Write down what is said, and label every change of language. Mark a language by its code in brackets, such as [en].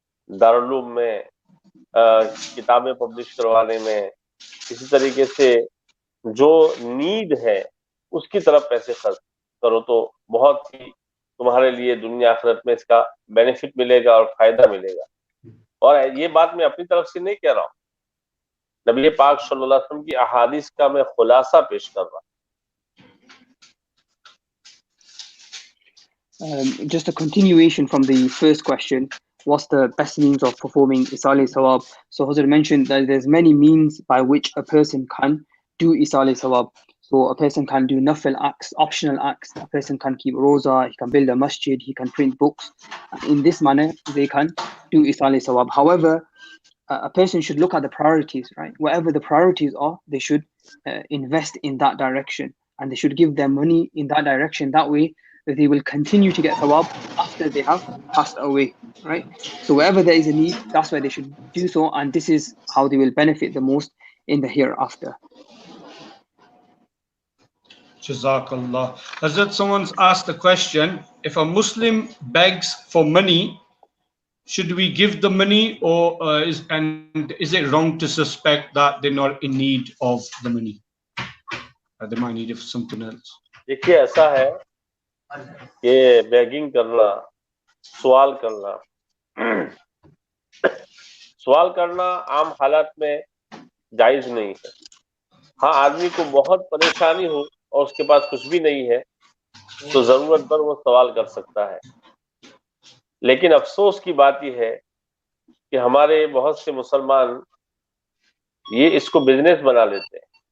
[hi] दारुल में किताबें पब्लिश करवाने में, इसी तरीके से जो नीड है उसकी तरफ पैसे खर्च करो तो बहुत ही तुम्हारे लिए दुनिया आखिरत में इसका बेनिफिट मिलेगा और फायदा मिलेगा। और ये बात मैं अपनी तरफ से नहीं कह रहा हूँ, नबी पाक सल्लल्लाहु अलैहि वसल्लम की अहादीस का मैं खुलासा पेश कर रहा हूँ। [en] Just a continuation from the first question, what's the best means of performing Isali Sawab? So Hazrat mentioned that there's many means by which a person can do Isali Sawab. So a person can do nafil acts, optional acts. A person can keep roza, he can build a masjid, he can print books. In this manner, they can do Isali Sawab. However, a person should look at the priorities, right? Whatever the priorities are, they should invest in that direction, and they should give their money in that direction. That way, they will continue to get thawab after they have passed away, right? So wherever there is a need, that's where they should do so, and this is how they will benefit the most in the hereafter. Jazakallah. Hazrat, someone's asked the question, if a Muslim begs for money, should we give the money, or is it wrong to suspect that they're not in need of the money? They might need it for something else. [hi] देखिए ऐसा है कि begging करना, सवाल करना आम हालात में जायज नहीं है। हाँ, आदमी को बहुत परेशानी हो और उसके पास कुछ भी नहीं है तो जरूरत पर वो सवाल कर सकता है, लेकिन अफसोस की बात यह है कि हमारे बहुत से मुसलमान ये इसको बिजनेस बना लेते हैं।